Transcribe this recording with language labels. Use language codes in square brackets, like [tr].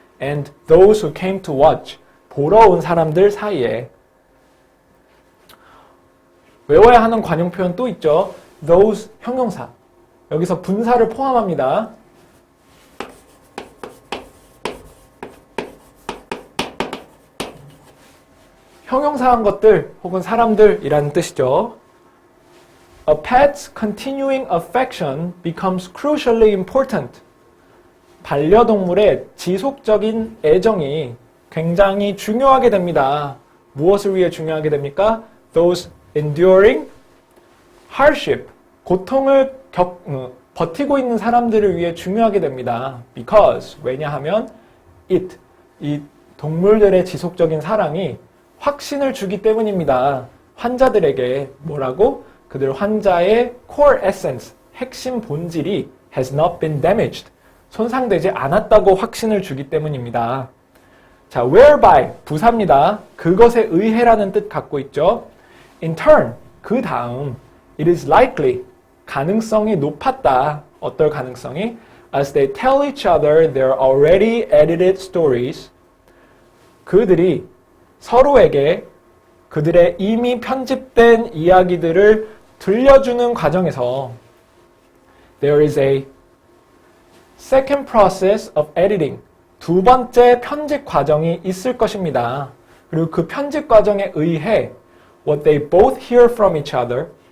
[en] And those who came to watch. [ko] 보러 온 사람들 사이에. 외워야 하는 관용 표현 또 있죠. Those 형용사. 여기서 분사를 포함합니다. 형용사한 것들 혹은 사람들이라는 뜻이죠. A pet's continuing affection becomes crucially important. 반려동물의 지속적인 애정이 굉장히 중요하게 됩니다. 무엇을 위해 중요하게 됩니까? Those enduring hardship. 고통을 버티고 있는 사람들을 위해 중요하게 됩니다. Because, 왜냐하면 이 동물들의 지속적인 사랑이 확신을 주기 때문입니다. 환자들에게 뭐라고? 그들 환자의 [en] core essence, [ko] 핵심 본질이 [en] has not been damaged. [ko] 손상되지 않았다고 확신을 주기 때문입니다. 자, whereby, 부사입니다. 그것에 의해라는 뜻 갖고 있죠. [en] In turn, [ko] 그 다음, [en] it is likely, [ko] 가능성이 높았다. 어떨 가능성이? [en] As they tell each other their already edited stories. [ko] 그들이 서로에게 그들의 이미 편집된 이야기들을 들려주는 과정에서 [en] there is a second process of editing. [ko] 두 번째 편집 과정이 있을 것입니다. 그리고 그 편집 과정에 의해 [en] what they both hear from each other.